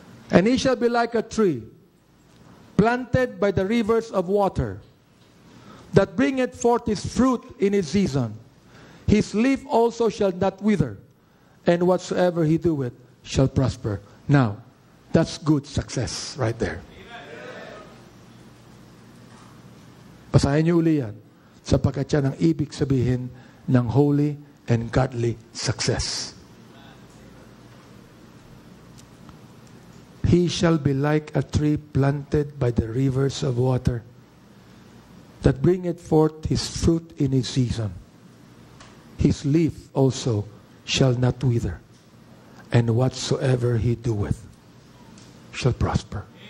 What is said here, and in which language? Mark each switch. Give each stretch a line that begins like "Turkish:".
English: And he shall be like a tree planted by the rivers of water, that bringeth forth his fruit in his season. His leaf also shall not wither, and whatsoever he doeth shall prosper. Now, that's good success right there.
Filipino: Basahin niyo uli yan, sapagkat yan ang ibig sabihin ng
English: holy and godly success. He shall be like a tree planted by the rivers of water, that bringeth forth his fruit in his season. His leaf also shall not wither, and whatsoever he doeth shall prosper.